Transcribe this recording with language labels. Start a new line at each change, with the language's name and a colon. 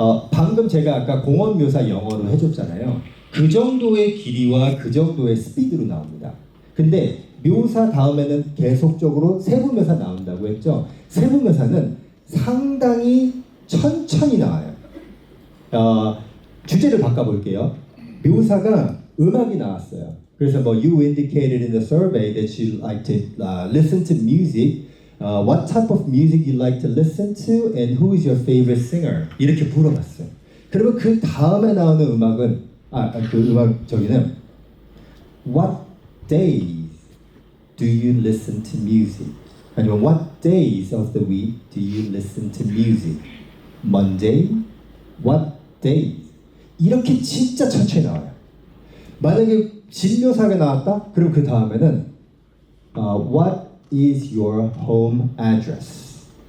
Korean: 방금 제가 아까 공원 묘사 영어로 해줬잖아요. 그 정도의 길이와 그 정도의 스피드로 나옵니다. 근데 묘사 다음에는 계속적으로 세부 묘사 나온다고 했죠. 세부 묘사는 상당히 천천히 나와요. 주제를 바꿔볼게요. 묘사가 음악이 나왔어요. 그래서 뭐
English: you indicated in the survey that you like to listen to music. What type of music you like to listen to and who is your favorite singer?
Korean: 이렇게 물어봤어요. 그러면 그 다음에 나오는 음악은 그 음악 저기는
English: What days do you listen to music?
Korean: 아니면
English: What days of the week do you listen to music? Monday? What days?
Korean: 이렇게 진짜 천천히 나와요. 만약에 진묘사가 나왔다? 그럼 그 다음에는
English: What is your home address?